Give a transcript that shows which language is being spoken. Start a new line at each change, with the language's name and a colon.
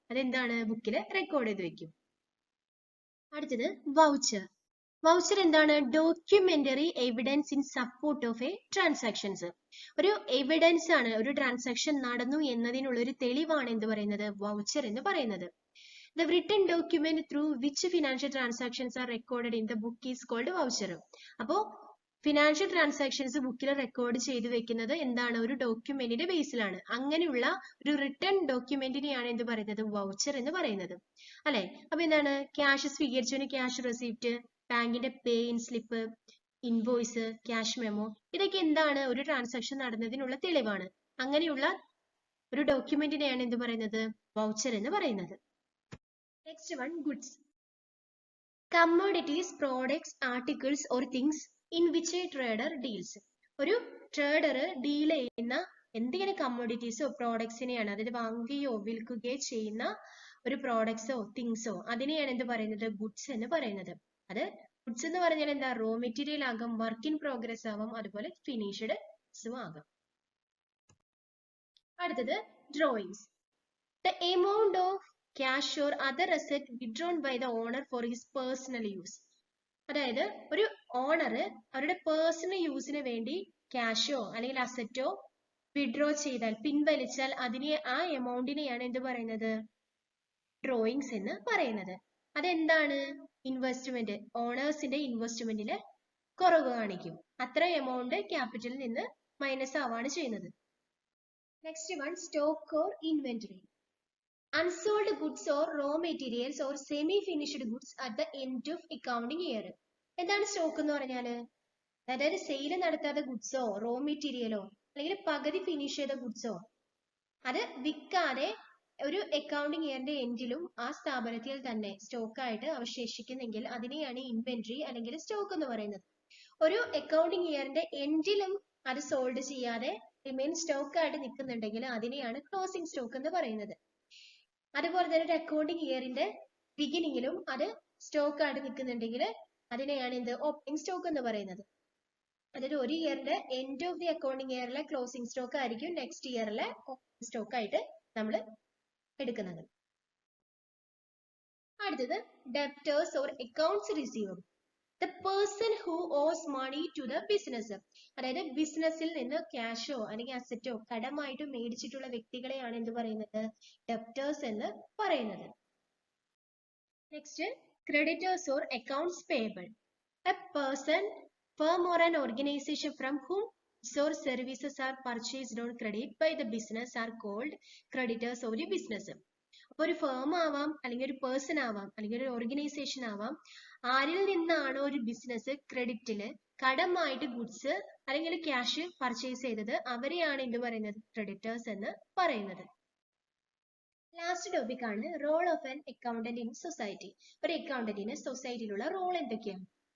Malayalam: അതെന്താണ്, ബുക്കിൽ റെക്കോർഡ് ചെയ്ത് വെക്കും. അടുത്തത് വൗച്ചർ.
English: Voucher എന്താണ്, documentary evidence in support of a transactions.
Malayalam: ഒരു എവിഡൻസ് ആണ്, ഒരു ട്രാൻസാക്ഷൻ നടന്നു എന്നതിനുള്ള ഒരു തെളിവാണ് എന്ത് പറയുന്നത്, വൗച്ചർ എന്ന് പറയുന്നത്.
English: The written document through which financial transactions are recorded in the book is called voucher.
Malayalam: അപ്പോ ഫിനാൻഷ്യൽ ട്രാൻസാക്ഷൻസ് ബുക്കിൽ റെക്കോർഡ് ചെയ്ത് വെക്കുന്നത് എന്താണ്, ഒരു ഡോക്യുമെന്റിന്റെ ബേസിലാണ്. അങ്ങനെയുള്ള ഒരു റിട്ടേൺ ഡോക്യുമെന്റിനെയാണ് എന്ത് പറയുന്നത്, വൗച്ചർ എന്ന് പറയുന്നത് അല്ലെ. അപ്പൊ എന്താണ്, ക്യാഷ് സ്വീകരിച്ചതിന് ക്യാഷ് റെസിപ്റ്റ്, ബാങ്കിന്റെ പേ in slip, invoice, cash memo, ഇതൊക്കെ എന്താണ്, ഒരു ട്രാൻസാക്ഷൻ നടന്നതിനുള്ള തെളിവാണ്. അങ്ങനെയുള്ള ഒരു ഡോക്യുമെന്റിനെയാണ് എന്ത് പറയുന്നത്, വൗച്ചർ എന്ന് പറയുന്നത്.
English: Next one, goods. Commodities, products, articles or things in which a trader deals.
Malayalam: ഒരു ട്രേഡർ ഡീൽ ചെയ്യുന്ന എന്തെങ്കിലും കമ്മോഡിറ്റീസോ പ്രോഡക്ട്സിനെയാണ്, അതായത് വാങ്ങുകയോ വിൽക്കുകയോ ചെയ്യുന്ന ഒരു പ്രോഡക്ട്സോ തിങ്സോ അതിനെയാണ് എന്ത് പറയുന്നത്, ഗുഡ്സ് എന്ന് പറയുന്നത്. അത് ഗുഡ്സ് എന്ന് പറഞ്ഞാൽ എന്താ, റോ മെറ്റീരിയൽ ആകാം, വർക്ക് ഇൻ പ്രോഗ്രസ് ആവാം, അതുപോലെ ഫിനിഷ്ഡ് ആകാം. അടുത്തത് drawings.
English: The amount of cash or other asset withdrawn by the owner for his personal use.
Malayalam: അതായത് ഒരു ഓണർ അവരുടെ പേഴ്സണൽ യൂസിന് വേണ്ടി ക്യാഷോ അല്ലെങ്കിൽ അസറ്റോ വിഡ്രോ ചെയ്താൽ, പിൻവലിച്ചാൽ അതിനെ, ആ എമൗണ്ടിനെയാണ് എന്ത് പറയുന്നത്, ഡ്രോയിങ്സ് എന്ന് പറയുന്നത്. അതെന്താണ്, ഇൻവെസ്റ്റ്മെന്റ്, ഓണേഴ്സിന്റെ ഇൻവെസ്റ്റ്മെന്റില് കുറവ് കാണിക്കും. അത്ര എമൗണ്ട് ക്യാപിറ്റലിൽ നിന്ന് മൈനസ് ആവാണ് ചെയ്യുന്നത്.
English: Next one, stock or inventory. Unsold goods or raw materials or semi-finished goods at the end of accounting year.
Malayalam: എന്താണ് സ്റ്റോക്ക് എന്ന് പറഞ്ഞാല്, അതായത് സെയിൽ നടത്താത്ത ഗുഡ്സോ റോ മെറ്റീരിയലോ അല്ലെങ്കിൽ പകുതി ഫിനിഷ് ചെയ്ത ഗുഡ്സോ അത് വിൽക്കാതെ ഒരു അക്കൗണ്ടിങ് ഇയറിന്റെ എൻഡിലും ആ സ്ഥാപനത്തിൽ തന്നെ സ്റ്റോക്കായിട്ട് അവശേഷിക്കുന്നെങ്കിൽ അതിനെയാണ് ഇൻവെന്ററി അല്ലെങ്കിൽ സ്റ്റോക്ക് എന്ന് പറയുന്നത്. ഒരു അക്കൗണ്ടിങ് ഇയറിന്റെ എൻഡിലും അത് സോൾഡ് ചെയ്യാതെ റിമെയിൻ സ്റ്റോക്ക് ആയിട്ട് നിൽക്കുന്നുണ്ടെങ്കിൽ അതിനെയാണ് ക്ലോസിംഗ് സ്റ്റോക്ക് എന്ന് പറയുന്നത്. അതുപോലെ തന്നെ ഒരു അക്കൗണ്ടിങ് ഇയറിന്റെ ബിഗിനിങ്ങിലും അത് സ്റ്റോക്ക് ആയിട്ട് നിൽക്കുന്നുണ്ടെങ്കിൽ അതിനെയാണ് എന്ത്, ഓപ്പണിംഗ് സ്റ്റോക്ക് എന്ന് പറയുന്നത്. അതായത് ഒരു ഇയറിന്റെ end of the accounting ഇയറിലെ closing stock ആയിരിക്കും നെക്സ്റ്റ് ഇയറിലെ ഓപ്പണിംഗ് സ്റ്റോക്ക് ആയിട്ട് നമ്മൾ എടുക്കുന്നത്.
English: അടുത്തത് debtors or accounts receivable. The person who owes money to the business.
Malayalam: അതായത് ബിസിനസ്സിൽ നിന്ന് ക്യാഷോ അല്ലെങ്കിൽ അസറ്റോ കടമായിട്ട് മേടിച്ചിട്ടുള്ള വ്യക്തികളെയാണ് എന്ത് പറയുന്നത്, ഡെപ്റ്റേഴ്സ് എന്ന് പറയുന്നത്.
English: Next, creditors or accounts payable. A person, firm or an organization from whom goods or services are purchased on credit by the business are called creditors of the business.
Malayalam: അപ്പൊ ഒരു ഫേം ആവാം, അല്ലെങ്കിൽ ഒരു person ആവാം, അല്ലെങ്കിൽ ഒരു organisation ആവാം, ആരിൽ നിന്നാണോ ഒരു ബിസിനസ് ക്രെഡിറ്റില് കടമായിട്ട് ഗുഡ്സ് അല്ലെങ്കിൽ ക്യാഷ് പർച്ചേസ് ചെയ്തത് അവരെയാണ് എന്ത് പറയുന്നത്, ക്രെഡിറ്റേഴ്സ് എന്ന് പറയുന്നത്. ലാസ്റ്റ് ടോപ്പിക് ആണ്
English: Role of an accountant in society.
Malayalam: ഒരു അക്കൗണ്ടന്റിന് സൊസൈറ്റിയിലുള്ള റോൾ എന്തൊക്കെയാണ്?